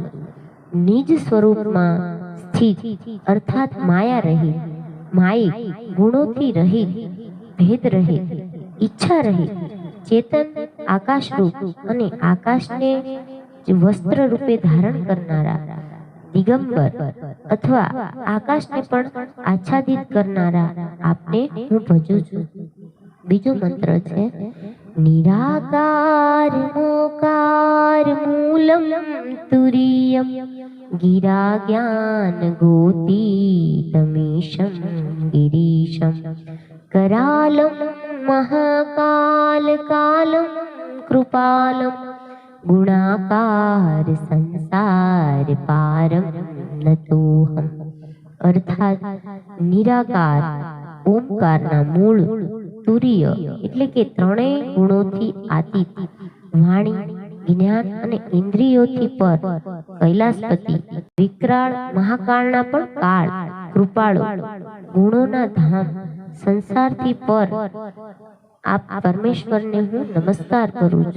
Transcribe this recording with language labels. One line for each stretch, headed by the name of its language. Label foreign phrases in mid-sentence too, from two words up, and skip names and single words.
Gujarati: નિજ સ્વરૂપમાં સ્થિત અર્થાત માયા રહિત, માયિક, ગુણોથી રહિત, ભેદ રહિત, ઈચ્છા રહિત, ચેતન આકાશ રૂપ અને આકાશને વસ્ત્ર રૂપે ધારણ કરનારા દિગંબર અથવા આકાશને પણ આચ્છાદિત કરનારા આપને હું ભજું છું। બીજો મંત્ર છે
Sanskrit: નિરાકાર મોકાર મૂલમ તુરીયમ ગિરા જ્ઞાન ગોતીતમીશમ ગિરીશમ करालम महाकाल कालम कृपालम गुणाकार संसार पारम नतोहम।
Gujarati: અર્થાત નિરાકાર ઓમકારના મૂળ તુર્ય એટલે કે ત્રણેય ગુણોથી આતીત, વાણી, જ્ઞાન અને ઇન્દ્રિયોથી પર, કૈલાસપતિ, વિકરાળ મહાકાળના પણ કાળ, કૃપાળુ, ગુણોના ધામ, સંસારથી પર આપ પરમેશ્વરને હું નમસ્કાર કરું છું।